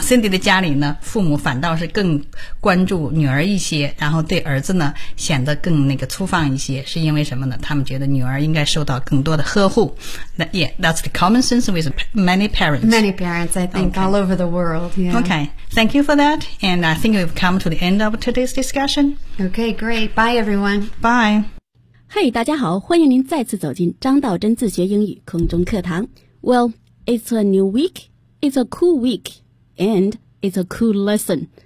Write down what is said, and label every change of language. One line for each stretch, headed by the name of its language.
Chinese: Cindy 的家里呢父母反倒是更关注女儿一些然后对儿子呢显得更那个粗放一些是因为什么呢他们觉得女儿应该受到更多的呵护。
English: Yeah, that's the common sense with many parents. Many parents, I think,、 okay. all over the world.、Yeah. Okay. Thank you for that, and I think we've come to the end of today's discussion. Okay, great. Bye, everyone. Bye.
Chinese: Hey, 大家好，欢迎您再次走进张道真自学英语空中课堂。
English: Well, it's a new week, it's a cool week, and it's a cool lesson.